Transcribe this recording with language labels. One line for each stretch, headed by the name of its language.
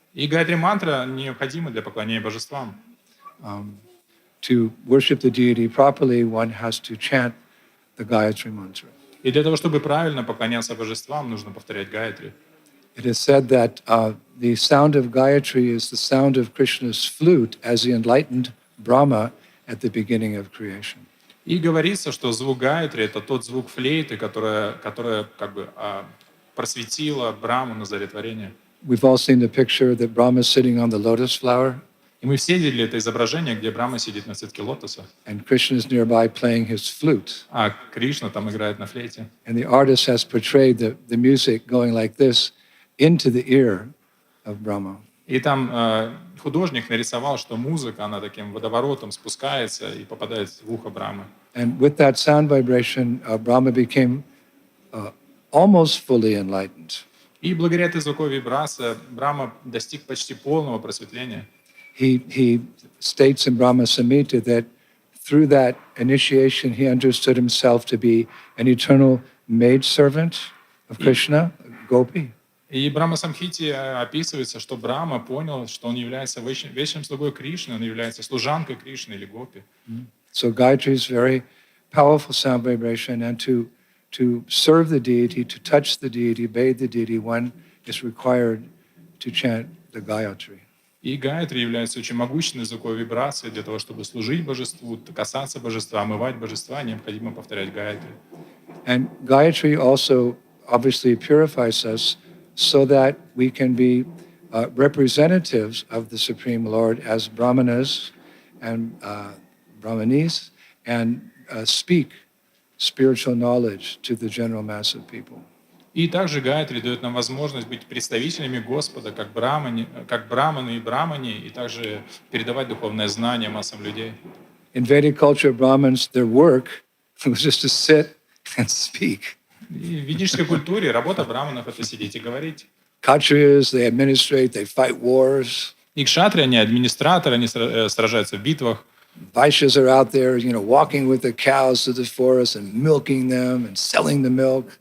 Russian: И Гаятри мантра необходима для поклонения божествам.
English: To worship the deity properly, one has to chant the Gayatri Mantra.
Russian: И для того, чтобы правильно поклоняться божествам, нужно повторять Гаятри.
English: It is said that the sound of Gayatri is the sound of Krishna's flute as he enlightened Brahma at the beginning of creation.
Russian: И говорится, что звук Гаятри — это тот звук флейты, которая как бы просветила Браму на заре творения.
English: We've all seen the picture that Brahma is sitting on the lotus flower.
Russian: И мы все видели это изображение, где Брахма сидит на цветке лотоса.
English: And Krishna is nearby playing his flute.
Russian: А Кришна там играет на флейте.
English: And the artist has portrayed the music going like this into the ear of Brahma.
Russian: И там художник нарисовал, что музыка, она таким водоворотом спускается и попадает в ухо Брамы.
English: And with that sound vibration, Brahma became almost fully enlightened.
Russian: И благодаря этой звуковой вибрации Брахма достиг почти полного просветления.
English: He states in Brahma Samhita that through that initiation, he understood himself to be an eternal maidservant of Krishna, Gopi.
Russian: И в Брахма Самхите описывается, что Брахма понял, что он является вечным слугой Кришны, он является служанкой Кришны или Гопи.
English: So Gayatri is very powerful sound vibration, and to serve the deity, to touch the deity, bathe the deity, one is required to chant the Gayatri.
Russian: И Гайатри является очень могущественной звуковой вибрацией для того, чтобы служить божеству, касаться божества, омывать божества, необходимо повторять Гайатри.
English: And Gayatri also obviously purifies us so that we can be representatives of the Supreme Lord as Brahmanas and Brahmanis and speak spiritual knowledge to the general mass of people.
Russian: И также Гайатри дает нам возможность быть представителями Господа, как браманы и брамани, и также передавать духовное знание массам людей.
English: In Vedic culture, Brahmins, their work was just to sit and speak.
Russian: И в ведической культуре работа браманов — это сидеть и говорить.
English: Kshatriyas, they administrate, they fight wars.
Russian: И кшатри, они администраторы, они сражаются в битвах.
English: Vaishyas are out there, walking with the cows to the forest and milking them and selling the milk.